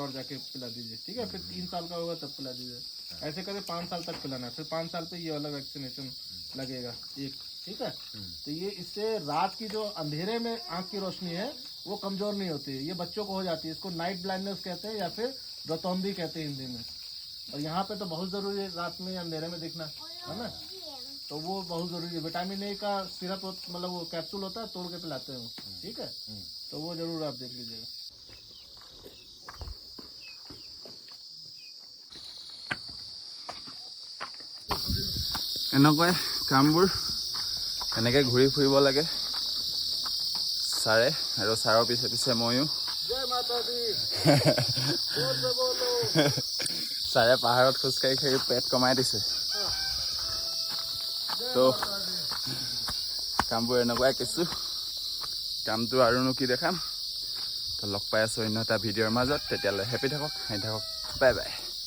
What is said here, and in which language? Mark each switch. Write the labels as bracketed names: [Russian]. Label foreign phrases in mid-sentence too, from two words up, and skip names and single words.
[Hindi] और जाके पिला दीजिए ठीक है फिर 3 साल का होगा तब पिला दीजिए ऐसे करके 5 साल तक पिलाना है फिर 5 साल पे ये वाला वैक्सीनेशन लगेगा एक ठीक है तो ये इससे रात की जो अंधेरे में आंख की रोशनी है वो कमजोर नहीं होती है ये बच्चों को हो जाती है इसको [English] night blindness [Hindi] कहते हैं या फिर रतौंधी कहते हैं हिंदी में और यहाँ पे तो बहुत ज़रूरी है रात में अंधेरे में दिखना है ना तो वो बहुत ज़रूरी है [English] vitamin A [Hindi] का सिरप मतलब वो कैप्सूल होता है तोड़ के पिलाते हैं वो ठीक है तो वो ज़रूर आप देख लीजिएगा [Assamese] এনেকুৱাই কামবোৰ এনেকৈ ঘূৰি ফুৰিব লাগে ছাৰে আৰু ছাৰৰ পিছে পিছে ময়ো [Hindi] जय माता दी [Assamese] ছাৰে পাহাৰত খোজকাঢ়ি খাই পেট কমাই দিছে তো কামবোৰ এনেকুৱাই কিছু কামটো আৰুনো কি দেখাম তো লগ পাই আছোঁ অন্য এটা ভিডিঅ'ৰ মাজত তেতিয়ালৈ হেপী থাকক হাঁহি থাকক [English] bye bye